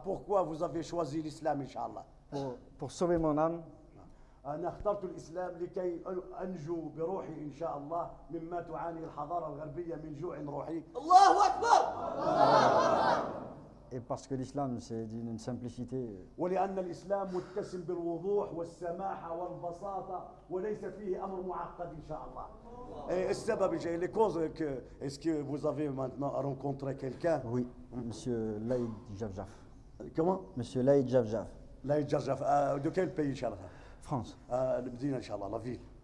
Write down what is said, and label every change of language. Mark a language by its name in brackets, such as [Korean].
[French] Pourquoi vous avez choisi l'islam, Inch'Allah? Pour sauver mon âme. [Arabic] أنا اخترت الإسلام لكي أنجو بروحي إن شاء الله مما تعاني الحضارة الغربية من جوع روحي. الله أكبر. [French] Et parce que l'islam c'est d'une simplicité. [Arabic] ولأن الإسلام متسم بالوضوح والسماحة والبساطة وليس فيه أمر معقد إن شاء الله. السبب جاي [French] لكوز كيسكي vous avez maintenant rencontré quelqu'un. Oui, Monsieur Laïd Jafjaf. Comment? Monsieur Laïd Jafjaf. Laïd Jafjaf. De quel pays إن شاء الله؟ France. [Arabic] المدينة إن شاء الله. [French] La ville.